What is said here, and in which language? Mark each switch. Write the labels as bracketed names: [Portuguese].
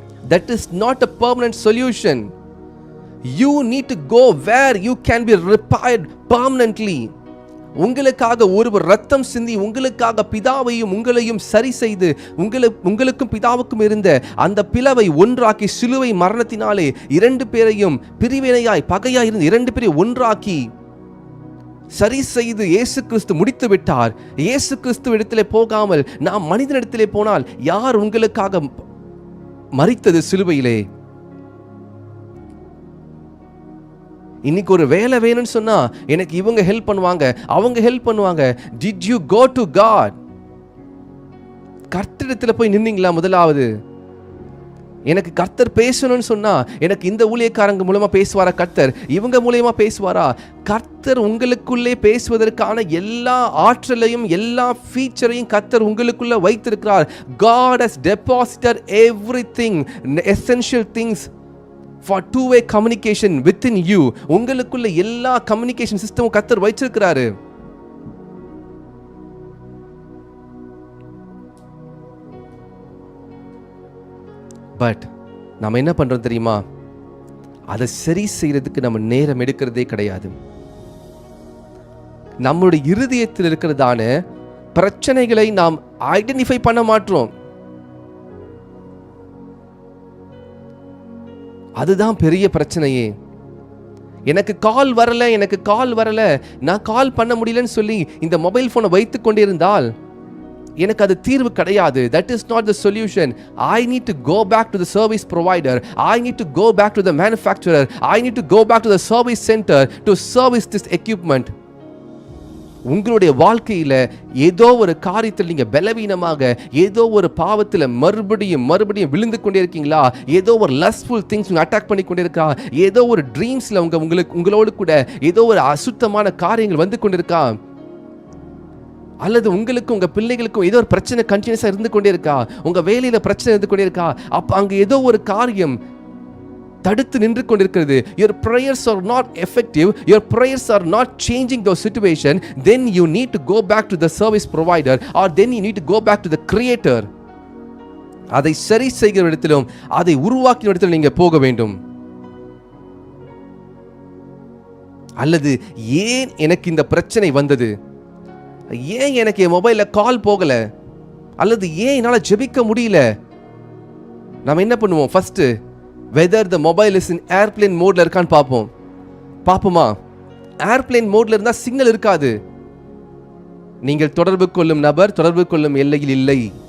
[English] That is not a permanent solution. You need to go where you can be repaired permanently. [Tamil] உங்களுக்காக ஒருவர் ரத்தம் சிந்தி உங்களுக்காக பிதாவையும் உங்களையும் சரி செய்து உங்களுக்கும் பிதாவுக்கும் இருந்த அந்த பிளவை ஒன்றாக்கி சிலுவை மரணத்தினாலே 2 பேரையும் பிரிவினையாய் பகையாய் இருந்த 2 பேரையும் ஒன்றாக்கி சரி செய்து இயேசு கிறிஸ்து முடித்து விட்டார். இயேசு கிறிஸ்து இடத்திலே போகாமல் நாம் மனிதனிடத்திலே போனால் யார் உங்களுக்காக மரித்தது சிலுவையிலே? இன்னைக்கு ஒரு வேலை வேணும்னு சொன்னா எனக்கு இவங்க ஹெல்ப் பண்ணுவாங்க, அவங்க ஹெல்ப் பண்ணுவாங்க. [English] Did you go to God? [Tamil] கர்த்தரிடத்துல போய் நின்னீங்களா? முதலாவது எனக்கு கர்த்தர் பேசணும்னு சொன்னா எனக்கு இந்த ஊழியக்காரங்க மூலமா பேசுவாரா? கர்த்தர் இவங்க மூலமா பேசுவாரா? கர்த்தர் உங்களுக்குள்ளே பேசுவதற்கான எல்லா ஆற்றலையும் எல்லா ஃபீச்சரையும் கர்த்தர் உங்களுக்குள்ள வைத்திருக்கிறார். [English] God has deposited everything, essential things for two-way communication within you. [Tamil] உங்களுக்குள்ள எல்லா கம்யூனிகேஷன் சிஸ்டமும் கர்த்தர் வைச்சிருக்கிறாரு. பட் நாம என்ன பண்றோம் தெரியுமா? அதை சரி செய்யறதுக்கு நம்ம நேரம் எடுக்கிறதே கிடையாது. நம்முடைய இருதயத்தில் இருக்கிறதான பிரச்சனைகளை நாம் ஐடென்டிஃபை பண்ண மாட்டோம். அதுதான் பெரிய பிரச்சனையே. எனக்கு கால் வரல, நான் கால் பண்ண முடியலன்னு சொல்லி இந்த மொபைல் போனை வைத்துக் கொண்டிருந்தால் எனக்கு அது தீர்வு கிடையாது. [English] That is not the solution. I need to go back to the service provider. I need to go back to the manufacturer. I need to go back to the service center to service this equipment. [Tamil] உங்களுடைய வாழ்க்கையில ஏதோ ஒரு காரியத்தில் நீங்க பலவீனமாக ஏதோ ஒரு பாவத்தில் மறுபடியும் விழுந்து கொண்டே இருக்கீங்களா? ஏதோ ஒரு லஸ்ட்ஃபுல் திங்ஸ் அட்டாக் பண்ணி கொண்டே இருக்கா? ஏதோ ஒரு ட்ரீம்ஸ்ல உங்களோடு கூட ஏதோ ஒரு அசுத்தமான காரியங்கள் வந்து கொண்டிருக்கா? அல்லது உங்களுக்கும் உங்க பிள்ளைகளுக்கும் ஏதோ ஒரு பிரச்சனை கண்டினியூஸா இருந்து கொண்டே இருக்கா? உங்க வேலையில பிரச்சனை இருந்து கொண்டே இருக்கா? அப்ப அங்க ஏதோ ஒரு காரியம் தடுத்து நின்று கொண்டிருக்கிறது. [English] Your prayers are not effective, your prayers are not changing the situation, then you need to go back to the service provider or then you need to go back to the creator. [Tamil] அதை சரி செய்கிற இடத்திலும் அதை உருவாக்கின இடத்திலும் நீங்க போக வேண்டும். அல்லது ஏன் எனக்கு இந்த பிரச்சனை வந்தது, ஏன் எனக்கு என் மொபைல்ல கால் போகல, அல்லது ஏன் என்னால ஜெபிக்க முடியல? நாம என்ன பண்ணுவோம்? [English] first whether the mobile is in airplane modeல [Tamil] இருக்கான்னு பாப்போமா? ஏர்பிளேன் மோட்ல இருந்தா சிக்னல் இருக்காது. நீங்கள் தொடர்பு கொள்ளும் நபர் தொடர்பு கொள்ளும் எல்லையில் இல்லை.